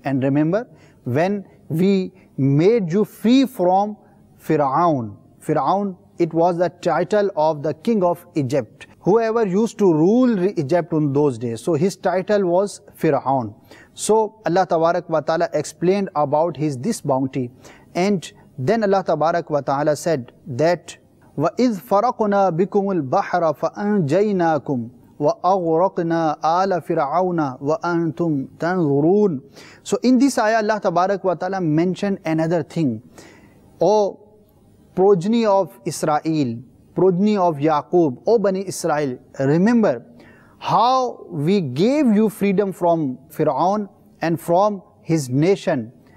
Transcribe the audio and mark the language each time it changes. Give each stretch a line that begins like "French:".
English: And remember, when we made you free from Fir'aun. Fir'aun, it was the title of the king of Egypt, whoever used to rule Egypt in those days. So his title was Fir'aun. So Allah Tabarak wa Ta'ala explained about this bounty. And then Allah Tabarak wa Ta'ala said that
Arabic: وَإِذْ فَرَقْنَا بِكُمُ الْبَحْرَ فَأَنْجَيْنَاكُمْ وَأَغْرَقْنَا آلَ فِرْعَوْنَ وَأَنْتُمْ تَنْظُرُونَ.
English: So in this ayah, Allah Tabarak wa Ta'ala mentioned another thing. O progeny of Israel, progeny of Yaqub, O Bani Israel, remember how we gave you freedom from Fir'aun and from his nation.